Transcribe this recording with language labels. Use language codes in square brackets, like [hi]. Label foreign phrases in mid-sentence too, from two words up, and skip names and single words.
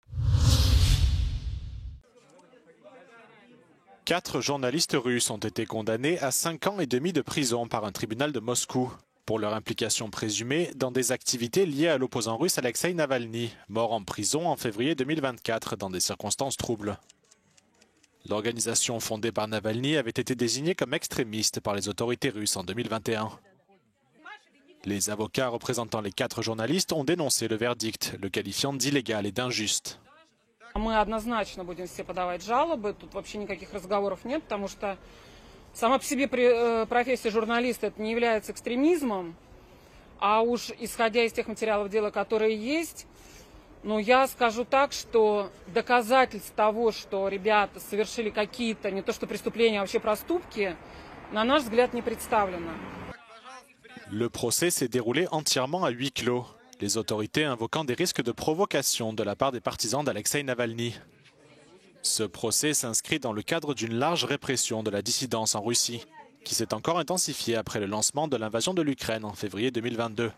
[fr] 4 journalistes russes ont été condamnés à 5 ans et demi de prison par un tribunal de Moscou pour leur implication présumée dans des activités liées à l'opposant russe Alexeï Navalny, mort en prison en février 2024 dans des circonstances troubles. L'organisation fondée par Navalny avait été désignée comme extrémiste par les autorités russes en 2021. Les avocats représentant les 4 journalistes ont dénoncé le verdict, le qualifiant d'illégal et d'injuste. [ru] Мы однозначно будем все подавать жалобы, тут вообще никаких разговоров нет, потому что сама по себе профессия журналиста это не является экстремизмом, а уж исходя из тех материалов дела, которые есть, ну я скажу так, что доказательств того, что ребята совершили какие-то, не то что преступления, а вообще проступки, на наш взгляд не представлено. [fr] Le procès s'est déroulé entièrement à huis clos. Les autorités invoquant des risques de provocation de la part des partisans d'Alexeï Navalny. Ce procès s'inscrit dans le cadre d'une large répression de la dissidence en Russie, qui s'est encore intensifiée après le lancement de l'invasion de l'Ukraine en février 2022.